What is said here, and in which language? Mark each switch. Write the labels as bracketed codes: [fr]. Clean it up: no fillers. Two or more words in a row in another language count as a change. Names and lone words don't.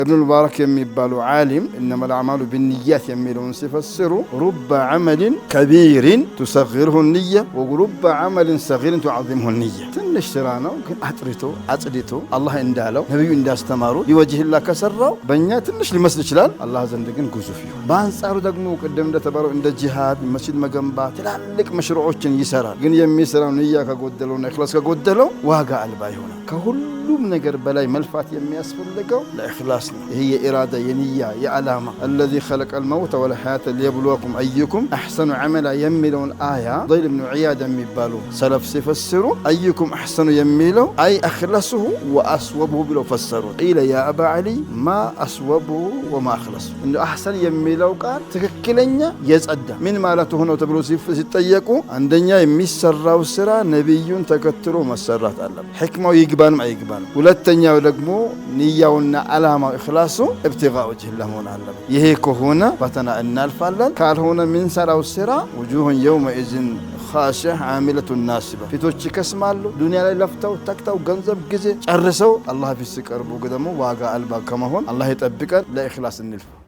[am] ابن المبارك የሚባሉ ዓሊም [ar] إنما الأعمال بالنيات [am] የሚለውን ሲፈስሩ [ar] رب عمل كبير تصغره النية ورب عمل صغير تعظمه النية [am] ትንሽ ስራ ነው ግን አጽድቶ አላህ እንዳለው ነብዩ እንዳስተማሩ ሊወጅህላ ከሰራው በእኛ ትንሽ ሊመስል ይችላል አላህ ዘንድ ግን ግዙፍ ይሁን በአንጻሩ ደግሞ ቀደም እንደተባለው እንደ ጂሃድ መስጂድ መገንባት ትላልቅ መሽሩዖችን ይሰራል ግን የሚሰራው ንያ ከጎደለውና ኢኽላስ ከጎደለው ዋጋ አልባ ይሆናል ከሁሉም ነገር በላይ መልፋት የሚያስፈልገው ለኢኽላስ ነው ይሄ የኢራዳ የንያ የዓላማ [ar] الذي خلق الموت والحياة ليبلوكم أيكم أحسن عملا [am] የሚለውን አያ [ar] ضيل بن عياد [am] የሚባሉ ሰለፍ ሲፈስሩ [ar] أيكم أحسن የሚለው أي أخلصه وأصوبه [am] ብለው ፈሰሩት [ar] قيل يا أبا علي ما أصوبه وما أخلصه إنه أحسن [am] የሚለው ቃል ትክክለኛ የጸዳ ምን ማለት ሆኖ ተብሎ ሲጠየቁ አንደኛ የሚሰራው ስራ ነብዩን ተከትሎ መሰራት አለበት ሕክማው ይግባንም አይግባንም ሁለተኛው ደግሞ ንያውና ዓላማው ኢኽላሱ [ar] ابتغاء وجه [am] መሆን አለበት ይሄ ከሆነ ፈተና እናልፋለን ካልሆነ ምን ሰራው ስራ [ar] وجوه يومئذ خاشعة عاملة ناصبة [am] ፊቶች ይከስማሉ ዱንያ ላይ ለፍተው ተክተው ገንዘብ ጊዜ ጨርሰው አላህ ፊት ሲቀርቡ ደግሞ ዋጋ አልባ ከመሆን አላህ ይጠብቀን ለኢኽላስ እንልፍ